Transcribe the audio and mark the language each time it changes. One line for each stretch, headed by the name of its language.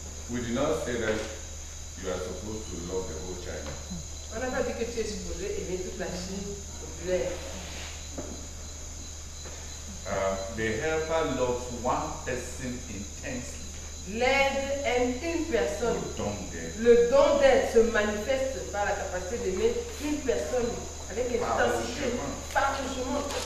English: We did not say that you are supposed to love the whole China.
French: On n'a pas dit que tu es supposé aimer toute la Chine populaire.
English: The helper loves one person intensely.
French: L'aide aime une personne.
English: Don't get
French: Le don d'aide se manifeste par la capacité d'aimer une personne avec intensité, farouchement.